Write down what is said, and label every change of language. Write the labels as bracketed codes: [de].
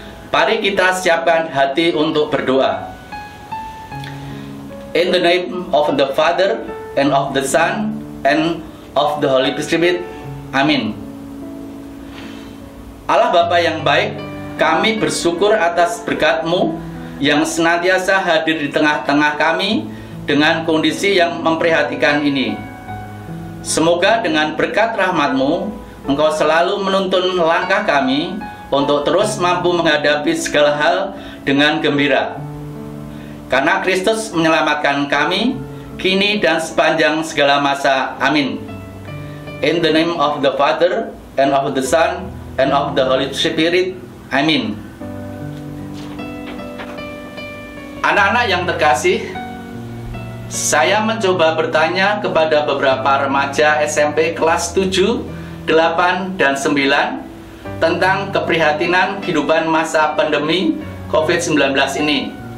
[id] Mari kita siapkan hati untuk berdoa. [en] In the name of the Father, and of the Son, and of the Holy Spirit. [id] Amin. Allah Bapa yang baik, kami bersyukur atas berkat-Mu yang senantiasa hadir di tengah-tengah kami dengan kondisi yang memprihatinkan ini. Semoga dengan berkat rahmat-Mu, Engkau selalu menuntun langkah kami untuk terus mampu menghadapi segala hal dengan gembira. Karena Kristus menyelamatkan kami, kini dan sepanjang segala masa. Amin. [en] In the name of the Father, and of the Son, and of the Holy Spirit. [id] Amin. Anak-anak yang terkasih, saya mencoba bertanya kepada beberapa remaja SMP kelas 7, 8, dan 9 tentang keprihatinan kehidupan masa pandemi COVID-19 ini.